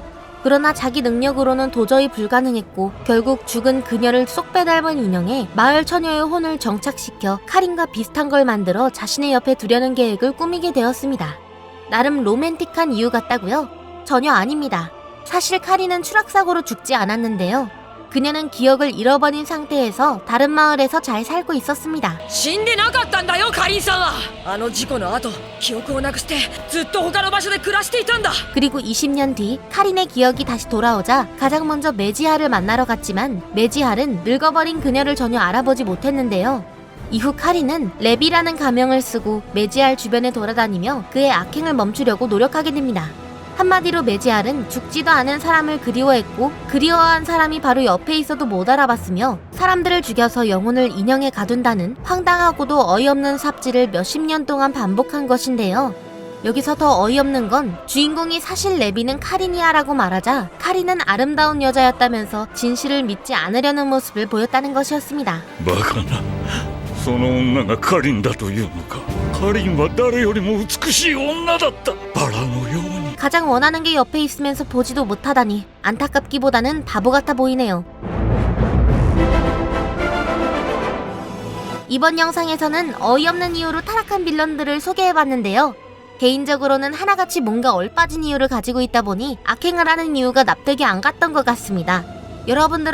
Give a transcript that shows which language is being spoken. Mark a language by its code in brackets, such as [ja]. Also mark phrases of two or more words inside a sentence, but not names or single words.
[ko] 그러나 자기 능력으로는 도저히 불가능했고 결국 죽은 그녀를 쏙 빼닮은 인형에 마을 처녀의 혼을 정착시켜 카린과 비슷한 걸 만들어 자신의 옆에 두려는 계획을 꾸미게 되었습니다. 나름 로맨틱한 이유 같다고요? 전혀 아닙니다. 사실 카린은 추락사고로 죽지 않았는데요. 그녀는 기억을 잃어버린 상태에서 다른 마을에서 잘 살고 있었습니다. [ja] 死んでなかったんだよカリンさんはあの事故の後記憶をなくしてずっと他の場所で暮らしていたんだ [ko] 그리고 20년 뒤 카린의 기억이 다시 돌아오자 가장 먼저 매지할을 만나러 갔지만 매지할은 늙어버린 그녀를 전혀 알아보지 못했는데요. 이후 카린은 랩이라는 가명을 쓰고 매지할 주변에 돌아다니며 그의 악행을 멈추려고 노력하게 됩니다. 한마디로 매지할은 죽지도 않은 사람을 그리워했고 그리워한 사람이 바로 옆에 있어도 못 알아봤으며 사람들을 죽여서 영혼을 인형에 가둔다는 황당하고도 어이없는 삽질을 몇십 년 동안 반복한 것인데요. 여기서 더 어이없는 건 주인공이 사실 레비는 카린이야라고 말하자 카린은 아름다운 여자였다면서 진실을 믿지 않으려는 모습을 보였다는 것이었습니다. [ja] バカなその女がカリンだというのかカリンは誰よりも美しい女だったバラのように [ko] 가장 원하는 게 옆에 있으면서 보지도 못하다니 안타깝기보다는 바보 같아 보이네요. 이번 영상에서는 어이없는 이유로 타락한 빌런들을 소개해봤는데요. 개인적으로는 하나같이 뭔가 얼빠진 이유를 가지고 있다 보니 악행을 하는 이유가 납득이 안 갔던 것 같습니다.